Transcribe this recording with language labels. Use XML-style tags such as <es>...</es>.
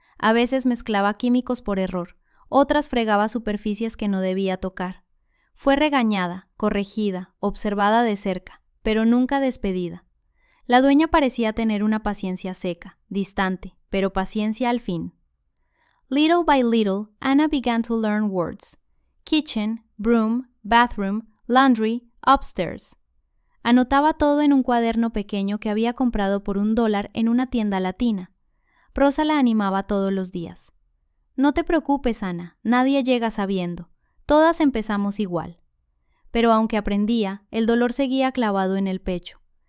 <es>A veces mezclaba químicos por error, otras fregaba superficies que no debía tocar. Fue regañada, corregida, observada de cerca, pero nunca despedida. La dueña parecía tener una paciencia seca, distante, pero paciencia al fin.</es> <en>Little by little, Anna began to learn words. Kitchen, broom, bathroom, laundry, upstairs.</en> <es>Anotaba todo en un cuaderno pequeño que había comprado por $1 en una tienda latina. Rosa la animaba todos los días. «No te preocupes, Ana, nadie llega sabiendo. Todas empezamos igual». Pero aunque aprendía, el dolor seguía clavado en el pecho.</es>